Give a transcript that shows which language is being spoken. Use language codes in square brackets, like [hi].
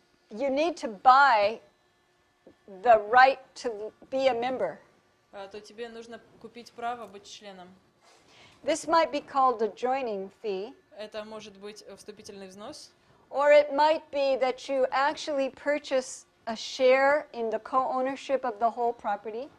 [en] you need to buy the right to be a member. [ru] То тебе нужно купить право быть членом. [en] This might be called a joining fee, [ru] Это может быть вступительный взнос, [en] or it might be that you actually purchase a share in the co-ownership of the whole property.